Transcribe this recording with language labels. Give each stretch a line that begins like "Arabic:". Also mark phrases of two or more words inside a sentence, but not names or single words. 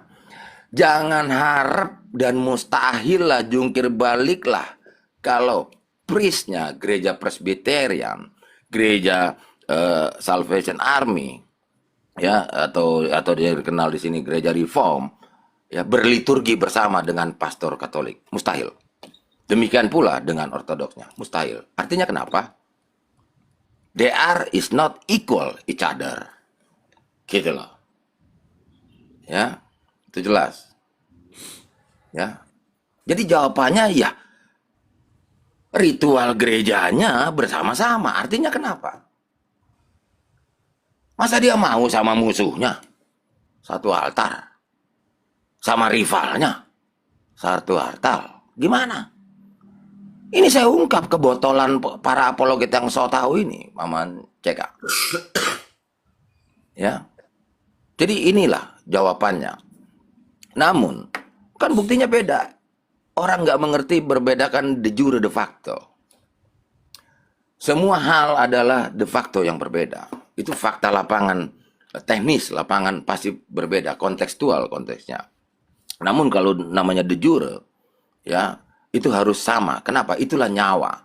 Indonesian: Jangan harap dan mustahil lah jungkir balik lah kalau priestnya gereja Presbyterian, gereja Salvation Army ya atau dia dikenal di sini gereja Reform ya berliturgi bersama dengan pastor Katolik. Mustahil. Demikian pula dengan ortodoksnya. Mustahil. Artinya kenapa?
English: They are is not equal each other.
Indonesian: Gitu loh. Ya, itu jelas. Ya. Jadi jawabannya ya ritual gerejanya bersama-sama. Artinya kenapa? Masa dia mau sama musuhnya satu altar, sama rivalnya satu altar? Gimana? Ini saya ungkap kebotolan para apologet yang so tahu ini, Paman CK. Ya. Jadi inilah jawabannya. Namun, kan buktinya beda. Orang nggak mengerti berbedakan
Latin: de jure de facto.
Indonesian: Semua hal adalah
Latin: de facto
Indonesian: yang berbeda. Itu fakta lapangan, teknis lapangan pasti berbeda, kontekstual konteksnya. Namun kalau namanya
Latin: de jure,
Indonesian: ya itu harus sama. Kenapa? Itulah nyawa.